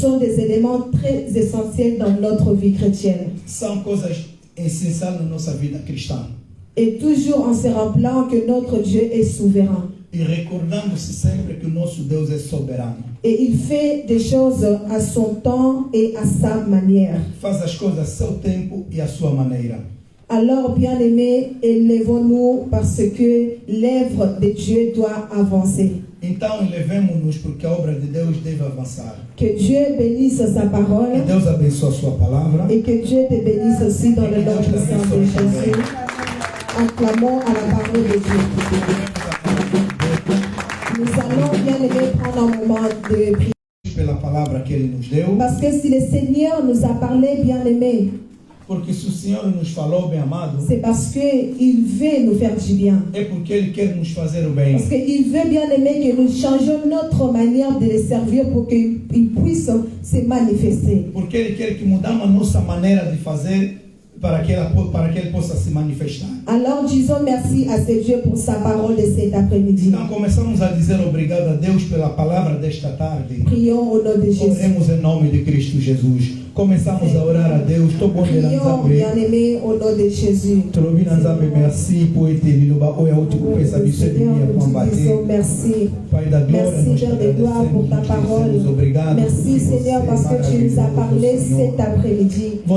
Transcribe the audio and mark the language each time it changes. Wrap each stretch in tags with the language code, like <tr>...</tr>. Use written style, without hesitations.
<fr>sont des éléments très essentiels dans notre vie chrétienne.</fr> <pt>são coisas essenciais na nossa vida cristã.</pt> <fr>Et toujours en se rappelant que notre Dieu est souverain.</fr> <pt>E recordando-se sempre que o nosso Deus é soberano.</pt> <fr>Et il fait des choses à son temps et à sa manière.</fr> <pt>Faz as coisas a seu tempo e à sua maneira.</pt> <fr>Alors, bien-aimés, élevons-nous parce que l'œuvre de Dieu doit avancer.</fr> <pt>Então, elevemos-nos porque a obra de Deus deve avançar.</pt> <fr>Que Dieu bénisse sa</fr> <pt>Que</pt> <fr>parole</fr> <pt>Deus abençoe a sua palavra.</pt> <fr>et que Dieu te bénisse aussi dans le nom puissant de Jésus. Acclamons à la parole de Dieu. Nous allons, bien-aimés, prendre un moment de prière.</fr> <pt>Pela palavra que Ele nos deu.</pt> <fr>Parce que si le Seigneur nous a parlé, bien-aimés,</fr> <pt>Porque se o Senhor nos falou, bem amado,</pt> <fr>c'est parce qu'il veut nous faire du bien.</fr> <pt>é porque Ele quer nos fazer o bem.</pt> <fr>Parce qu'il veut bien aimer que nous changions notre manière de le servir pour qu'il puisse se manifester.</fr> <pt>Porque Ele quer que mudamos a nossa maneira de fazer para que Ele possa se manifestar.</pt> <fr>Alors disons merci à ce Dieu pour sa parole de cet après-midi.</fr> <pt>Então começamos a dizer obrigado a Deus pela palavra desta tarde.</pt> <fr>Prions au nom de Jésus.</fr> <pt>Oremos em nome de Cristo Jesus. Começamos a orar a Deus.</pt> <fr>Prions, bien-aimé, au nom de Jésus. Merci pour être Merci.</fr> <pt>Pai da glória,</pt> <fr>Merci,</fr> <pt>nós te</pt> <fr>Père de gloire, pour ta</fr> <pt>agradecemos,</pt> <fr>parole.</fr> <pt>dizemos obrigado.</pt> <fr>Merci, Seigneur, parce que tu nous as parlé cet après-midi.</fr>